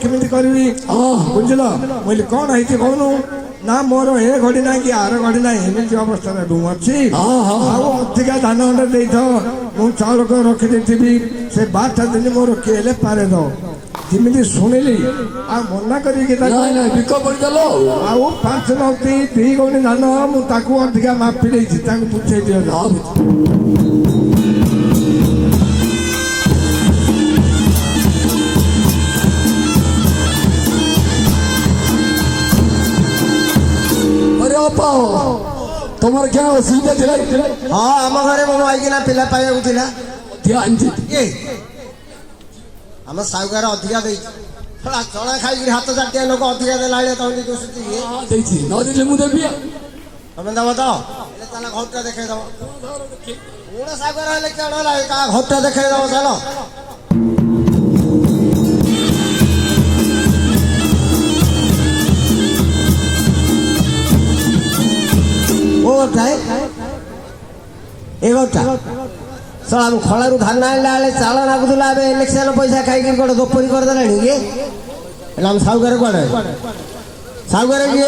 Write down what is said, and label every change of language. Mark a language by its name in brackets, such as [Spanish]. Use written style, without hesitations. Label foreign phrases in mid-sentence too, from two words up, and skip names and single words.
[Odia] କେମିତି କରିବି ବୁଝିଲ କହିଲି କଣ ହେଇଛି କହୁନୁ ନା ମୋର ଏ ଘଡ଼ି ନାହିଁ କି ଆର ଘଡ଼ି ନାହିଁ ଏମିତି ଅବସ୍ଥାରେ ମୁଁ ଅଛି ଆଉ ଅଧିକା ଧାନ ଖଣ୍ଡେ ଦେଇଥାଅ ମୁଁ ଚାଉଳକ ରଖିଦେଇଥିବି ସେ 12ଟା ଦିନ ମୋର କିଏ ହେଲେ ପାରେ ଦ ଯେମିତି ଶୁଣିଲି ଆଉ ମନା କରିକି ଆଉ 5 ନଉତି 2 ଗଉଣି ଧାନ ମୁଁ ତାକୁ ଅଧିକା ମାପି ଦେଇଛି ତାକୁ ବୁଝେଇ ଦିଅ [Bangla] তোমার কেন অসুবিধা ছিল [Odia] ଆମ ଘରେ ମୋ ଭାଇକିନା ପିଲା ପାଇବାକୁ ଥିଲା ଆମ ସାଉକାର ଅଧିକା ଦେଇଛି ଚଣା ଖାଇକିରି ହାତ ଚାଟିଆ ଲୋକ ଅଧିକା ଦେଲା ଭଳିଆ ତମେ ଦୋଷୁଛି ଦେଇଛି ନ ଦେଇଥିଲେ ମୁଁ ଦେବି ତମେ ଦବ ତ ତାହେଲେ ଘରଟା ଦେଖେଇ ଦବ ପୁରା ସାଉକାର ହେଲେ କେଣ ହେଲା କାହା ଘରଟା ଦେଖେଇ ଦବ ଚାଲ ଶଳା ମୁଁ ଖଳାରୁ ଧାନ ଆଣିଲା ବେଳେ ଚାଳ ନାଗୁଥିଲା ଏବେ ଇଲେକ୍ସନ ପଇସା ଖାଇକି ଗୋଟେ ଦୋପରି କରିଦେଲାଣି କି ହେଲେ ଆମ ସାଉକାର କୁଆଡେ ସାଉକାର କିଏ